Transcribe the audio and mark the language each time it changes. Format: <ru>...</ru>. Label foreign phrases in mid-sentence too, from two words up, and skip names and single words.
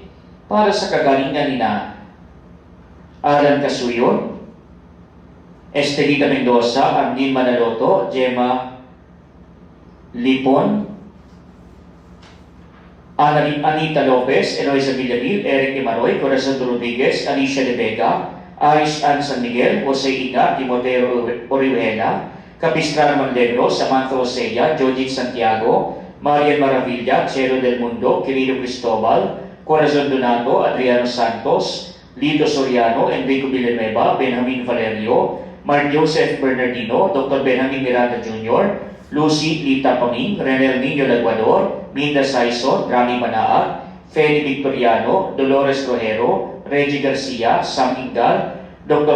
<tl>Para sa kagalingan ni na Alan Casuyon, Estelita Mendoza, Arlene Manaloto, Gemma Lipon, Anita Lopez, Eloisa Villamil, Eric Imaroy, Corazon Rodriguez, Alicia De Vega, Aris Ann San Miguel, Jose Ina, Timoteo Orihuela, Capistrano Montenegro, Samantha Osea, Jojit Santiago, Marian Maravilla, Cielo del Mundo, Quirino Cristobal, Corazon Donato, Adriano Santos, Lito Soriano, Enrico Villanueva, Benjamin Valerio, Mark Joseph Bernardino, Dr. Benjamin Miranda Jr., Lucy Lita Paming, Renel Niño Laguador, Minda Saison, Rami Manaag, Feli Victoriano, Dolores Rojero, Reggie Garcia, Sam Ingal, Dr.</tl>